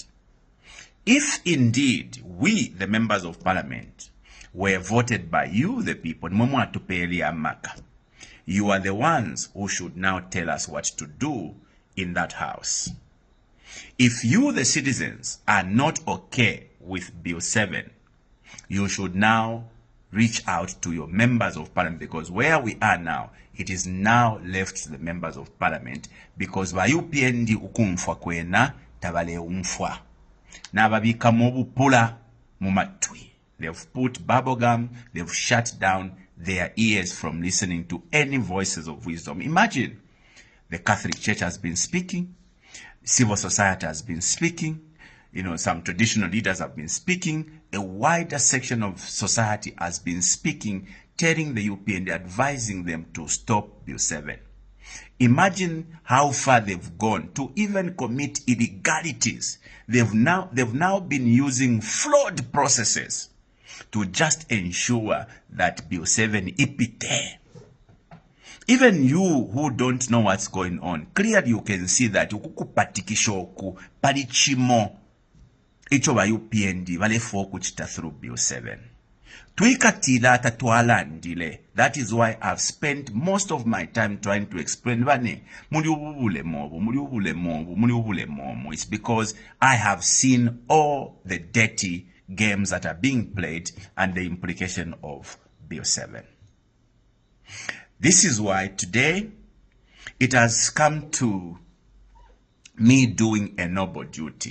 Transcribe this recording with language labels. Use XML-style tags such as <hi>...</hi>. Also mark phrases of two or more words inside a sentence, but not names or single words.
<en>If indeed we, the members of parliament, were voted by you, the people, you are the ones who should now tell us what to do in that house. If you, the citizens, are not okay with Bill 7, you should now reach out to your members of parliament, because where we are now, it is now left to the members of parliament, because</en> <bem>ba UPND ukumfwa kwena tabale umfwa na babika mobupula mumatwi.</bem> <en>They've put bubblegum, they've shut down their ears from listening to any voices of wisdom. Imagine, the Catholic Church has been speaking, civil society has been speaking, some traditional leaders have been speaking, a wider section of society has been speaking, telling the UPND, advising them to stop Bill 7. Imagine how far they've gone to even commit illegalities. They've now been using flawed processes to just ensure that Bill 7 ipite. Even you who don't know what's going on, clearly you can see that</en> <bem>ukukupatikishoku palichimo icho ba UPND balefo kuchita</bem> <en>through Bill 7.</en> <bem>Tuikatila tatwala ndile.</bem> <en>That is why I've spent most of my time trying to explain</en> <bem>bane muli ubule mobu.</bem> <en>It's because I have seen all the dirty games that are being played and the implication of Bill 7. This is why today it has come to me doing a noble duty.</en>